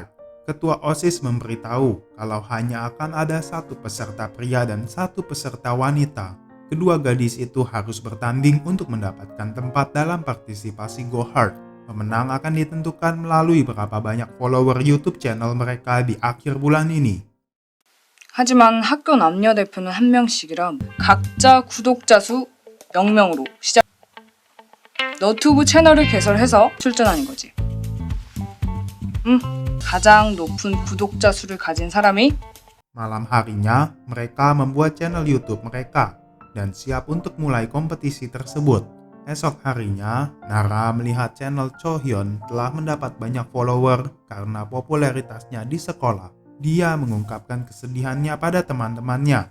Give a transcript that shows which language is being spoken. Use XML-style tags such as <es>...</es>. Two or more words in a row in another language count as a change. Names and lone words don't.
<id>Ketua OSIS memberitahu kalau hanya akan ada satu peserta pria dan satu peserta wanita. Kedua gadis itu harus bertanding untuk mendapatkan tempat dalam partisipasi Go-Hard. Pemenang akan ditentukan melalui berapa banyak follower YouTube channel mereka di akhir bulan ini.</id> <ko>하지만 학교 남녀 대표는 한 명씩이라 각자 구독자 수 0명으로 시작. 너튜브 채널을 개설해서 출전하는 거지. 가장 높은 구독자 수를 가진 사람이</ko> <id>Malam harinya, mereka membuat channel YouTube mereka dan siap untuk mulai kompetisi tersebut. Esok harinya, Nara melihat channel Chohyun telah mendapat banyak follower karena popularitasnya di sekolah. Dia mengungkapkan kesedihannya pada teman-temannya.</id>